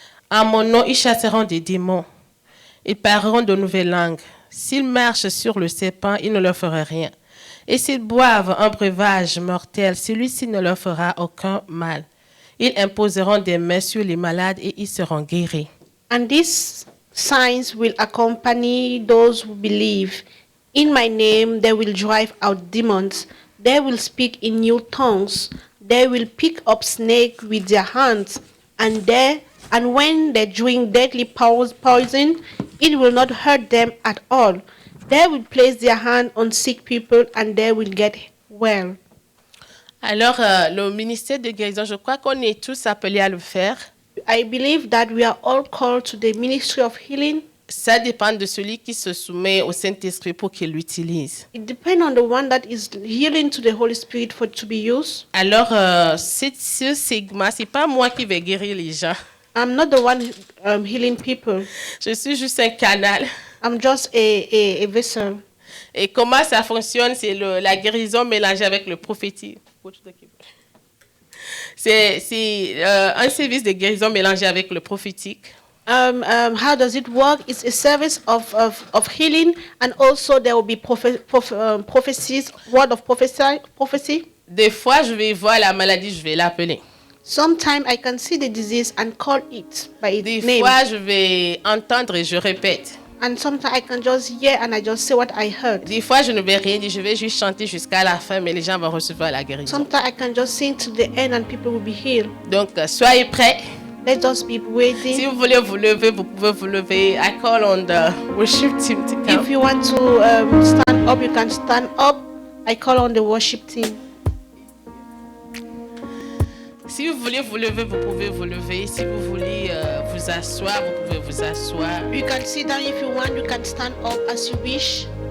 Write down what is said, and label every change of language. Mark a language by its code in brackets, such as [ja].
[fr] En mon nom, ils chasseront des démons. Ils parleront de nouvelles langues. S'ils marchent sur le serpent, il ne leur fera rien. Et s'ils boivent un breuvage mortel, celui-ci ne leur fera aucun mal. Ils imposeront des mains sur les malades et ils seront guéris. [en] And these signs will accompany those who believe. In my name, they will drive out demons. They will speak in new tongues. They will pick up snakes with their hands. And when they drink deadly poison, it will not hurt them at all. They will place their hand on sick people and they will get well. [fr] Alors, le ministère de guérison, je crois qu'on est tous appelés à le faire. [en] I believe that we are all called to the ministry of healing. [fr] Ça dépend de celui qui se soumet au Saint-Esprit pour qu'il l'utilise. [en] It depends on the one that is yielding to the Holy Spirit for it to be used. [fr] Alors, ce segment, c'est pas moi qui vais guérir les gens. [en] I'm not the one healing people. [fr] Je suis juste un canal. [en] I'm just a vessel. [fr] Et comment ça fonctionne, c'est la guérison mélangée avec le prophétique. C'est un service de guérison mélangé avec le prophétique. [en] How does it work? It's a service of healing, and also there will be prophecies, word of prophecy. [fr] Des fois, je vais voir la maladie, je vais l'appeler. [en] Sometimes I can see the disease and call it by its [fr] Des [en] name. [fr] fois, je vais entendre et je répète. [en] And sometimes I can just hear and I just say what I heard. [fr] Des fois, je ne vais rien dire, je vais juste chanter jusqu'à la fin, mais les gens vont recevoir la guérison. [en] Sometimes I can just sing to the end and people will be healed. [fr] Donc, soyez prêts. [en] Let's just be [fr] Si [en] waiting. [fr] vous voulez vous lever, vous pouvez vous lever. [en] I call on the worship team to come. If you want to stand up, you can stand up. I call on the worship team. [fr] Si vous voulez vous lever, vous pouvez vous lever. Si vous voulez vous asseoir, vous pouvez vous asseoir. [en] You can sit down if you want. You can stand up as you wish.